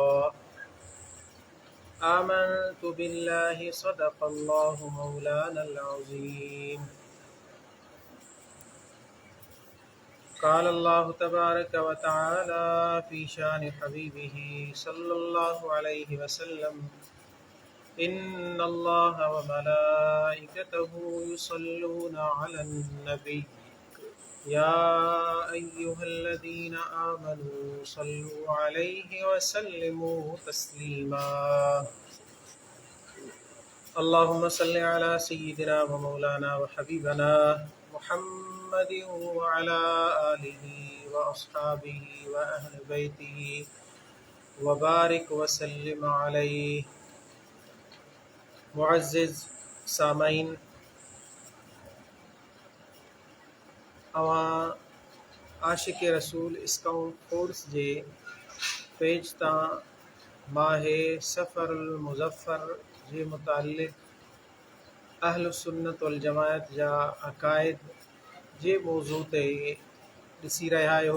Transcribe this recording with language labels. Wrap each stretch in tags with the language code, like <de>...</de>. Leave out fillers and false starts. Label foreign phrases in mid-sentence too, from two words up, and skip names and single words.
<ar>آمنت بالله صدق الله مولانا العظيم قال الله تبارك وتعالى في شأن حبيبه صلى الله عليه وسلم إن الله وملائكته يصلون على النبي يا أيها الذين آمنوا صلوا عليه وسلموا تسليما اللهم صل على سيدنا ومولانا وحبيبنا محمد وعلى آله وأصحابه وأهل بيته وبارك وسلم عليه.</ar> <sd>मुअज़्ज़िज़ सामईन, अवां आशिक रसूल स्काउट फोर्स जे पेज तां माहे सफ़रुल मुज़फ़्फ़र जे मुतालिक़ अहल सुन्नत वल जमायत जा अक़ाइद जे मौज़ू ते ॾिसी रहिया आहियो।</sd>